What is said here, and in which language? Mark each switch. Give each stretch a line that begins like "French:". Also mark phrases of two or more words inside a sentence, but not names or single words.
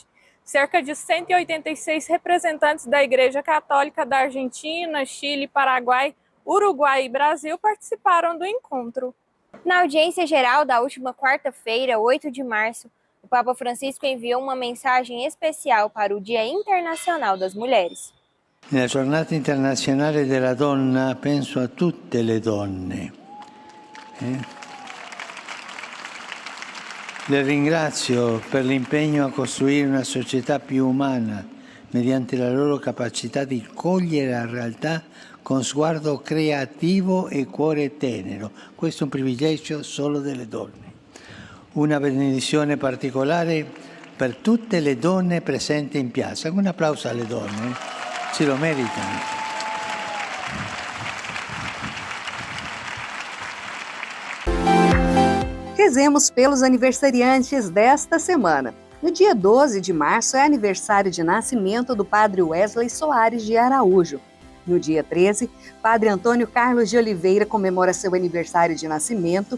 Portuguese: Cerca de 186 representantes da Igreja Católica da Argentina, Chile, Paraguai, Uruguai e Brasil participaram do encontro. Na audiência geral da última quarta-feira, 8 de março, o Papa Francisco enviou uma mensagem especial para o Dia Internacional das Mulheres.
Italian: Nella giornata internazionale della donna penso a tutte le donne. Le ringrazio per l'impegno a costruire una società più umana mediante la loro capacità di cogliere la realtà con sguardo creativo e cuore tenero. Questo è un privilegio solo delle donne. Una benedizione particolare per tutte le donne presenti in piazza. Un applauso alle donne. Se lo meritano.
Portuguese: Rezemos pelos aniversariantes desta semana. No dia 12 de março é aniversário de nascimento do Padre Wesley Soares de Araújo. No dia 13, Padre Antônio Carlos de Oliveira comemora seu aniversário de nascimento.